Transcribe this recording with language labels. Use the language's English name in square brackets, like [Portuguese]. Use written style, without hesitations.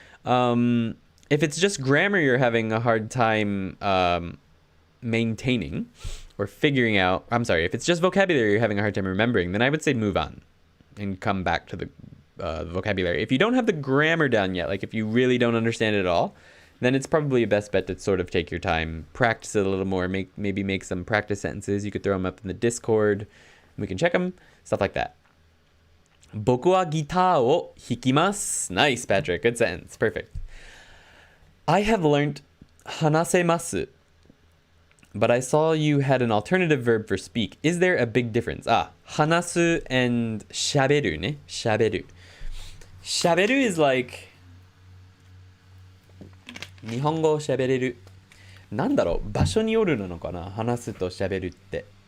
[English] If it's just grammar you're having a hard time maintaining or figuring out, I'm sorry, if it's just vocabulary you're having a hard time remembering, then I would say move on and come back to the vocabulary. If you don't have the grammar down yet, like if you really don't understand it at all, then it's probably a best bet to sort of take your time, practice it a little more, maybe make some practice sentences. You could throw them up in the Discord. We can check them, stuff like that. [Japanese] 僕はギターを弾きます. [English] Nice, Patrick. Good sentence. Perfect. I have learned 話せます. But I saw you had an alternative verb for speak. Is there a big difference? [Japanese] 話す and 喋るね。喋る。喋る is like 日本語を喋れる。なんだろう、場所によるなのかな、話すと喋るって。